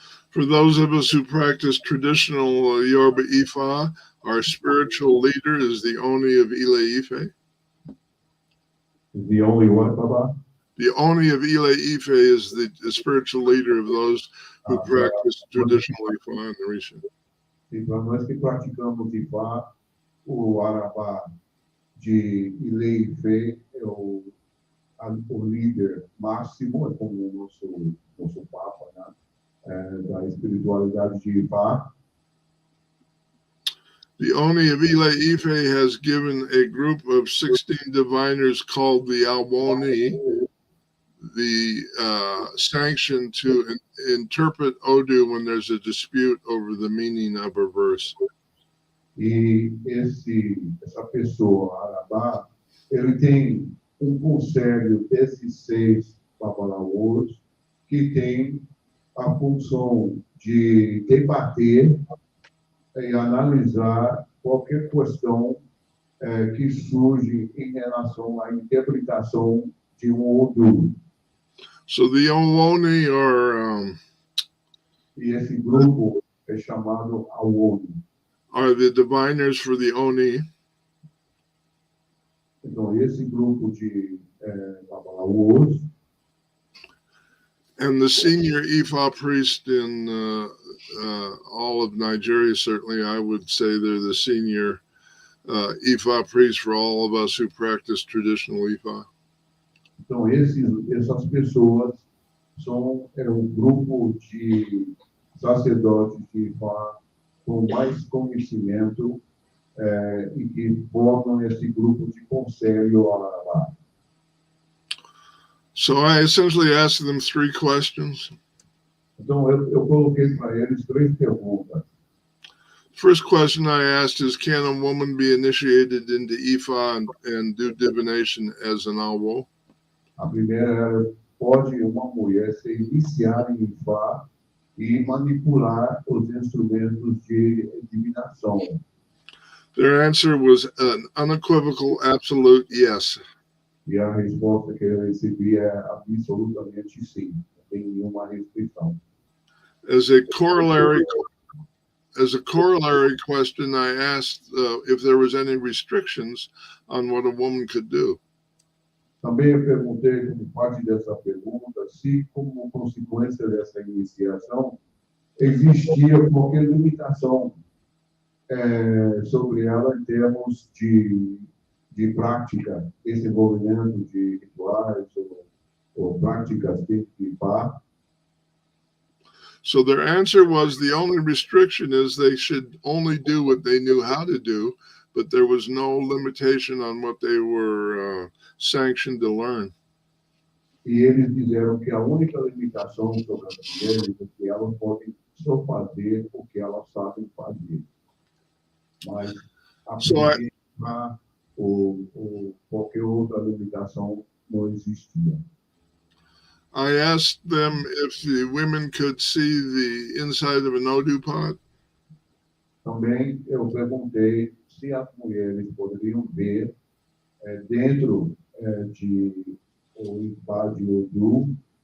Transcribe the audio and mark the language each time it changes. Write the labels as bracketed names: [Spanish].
[English] For those of us who practice traditional Yoruba Ifá, our spiritual leader is the Oni of Ile-Ife. The only one, Baba? The Oni of Ile Ife is the spiritual leader of those who practice traditional Ifa and Orisha. [Portuguese] E para nós que praticamos Ifá, o Arabá de Ile Ife é o líder máximo, é como o nosso Papa, né? Da espiritualidade de Ifá. [English] The Oni of Ile Ife has given a group of 16 diviners called the Awoni the sanction to interpret Odu when there's a dispute over the meaning of a verse. [Portuguese] E essa pessoa, Arabá, ele tem conselho desses 6 babalawos que tem a função de debater e analisar qualquer questão que surge em relação à interpretação de Odu. [English] So the Awoni are [Portuguese] E esse grupo é chamado Awoni. [English] Are the diviners for the Oni. [Portuguese] Então, esse grupo de babalawos. [English] And the senior Ifa priest in all of Nigeria, certainly I would say they're the senior Ifa priest for all of us who practice traditional Ifa. [Portuguese] Então, essas pessoas são um grupo de sacerdotes de Ifá com mais conhecimento e que formam esse grupo de conselho Arabá. [English] So I essentially asked them 3 questions. [Portuguese] Então, eu coloquei para eles 3 perguntas. [English] First question I asked is, can a woman be initiated into Ifa and do divination as an awo? [Portuguese] A primeira era, pode uma mulher ser iniciada em Ifá e manipular os instrumentos de divinação? [English] Their answer was an unequivocal, absolute yes. [Portuguese] E a resposta que eu recebi é absolutamente sim, não tem nenhuma restrição. [English] As a corollary question, I asked if there was any restrictions on what a woman could do. [Portuguese] Também eu perguntei, como parte dessa pergunta, se, como consequência dessa iniciação, existia qualquer limitação sobre ela em termos de prática, desenvolvimento de rituais ou práticas de Ifá. [English] So their answer was the only restriction is they should only do what they knew how to do, but there was no limitation on what they were sanctioned to learn. [Portuguese] E eles disseram que a única limitação sobre as mulheres é que elas podem só fazer o que elas sabem fazer. Mas aprender ou qualquer outra limitação não existia. [English] I asked them if the women could see the inside of an Odu pot. [Portuguese] Também eu perguntei se as mulheres poderiam ver dentro de o Ifá de Odu.